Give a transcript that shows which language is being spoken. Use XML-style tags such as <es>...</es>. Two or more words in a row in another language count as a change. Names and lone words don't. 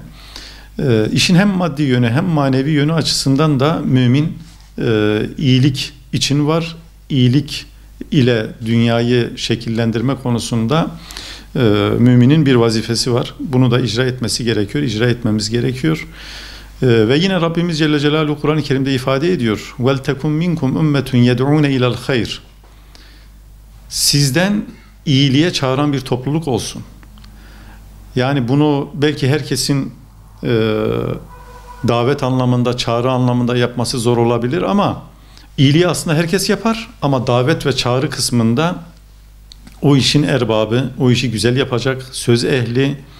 <tr>İşin hem maddi yönü hem manevi yönü açısından da mümin iyilik için var. İyilik ile dünyayı şekillendirme konusunda müminin bir vazifesi var. Bunu da icra etmesi gerekiyor, icra etmemiz gerekiyor. Ve yine Rabbimiz</tr> <ar>جل جلاله</ar> <tr>Kur'an-ı Kerim'de ifade ediyor.</tr> <ar>وَلْتَكُمْ مِنْكُمْ اُمَّةٌ يَدْعُونَ اِلَى الْخَيْرِ.</ar> <tr>Sizden iyiliğe çağıran bir topluluk olsun. Yani bunu belki herkesin davet anlamında, çağrı anlamında yapması zor olabilir ama iyiliği aslında herkes yapar ama davet ve çağrı kısmında o işin erbabı, o işi güzel yapacak, söz ehli,</tr>